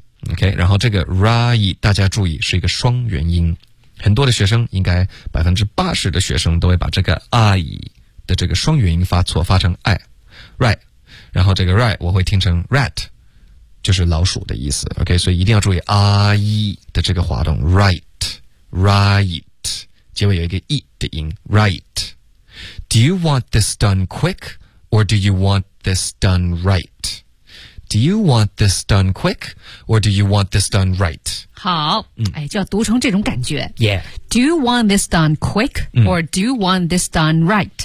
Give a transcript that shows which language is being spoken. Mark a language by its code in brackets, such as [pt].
[zh] OK， 然后这个 right 大家注意是一个双元音，很多的学生应该 80% 的学生都会把这个 I 的这个双元音发错，发成 I. Right， 然后这个 right 我会听成 rat， 就是老鼠的意思。 OK， 所以一定要注意 I 的这个滑动。 Right right结尾有一个 e 的音 ，right. [en] Do you want this done quick, or do you want this done right? Do you want this done quick, or do you want this done right? [zh] 好，哎，就要读成这种感觉。 [en] Yeah. Do you want this done quick, or do you want this done right?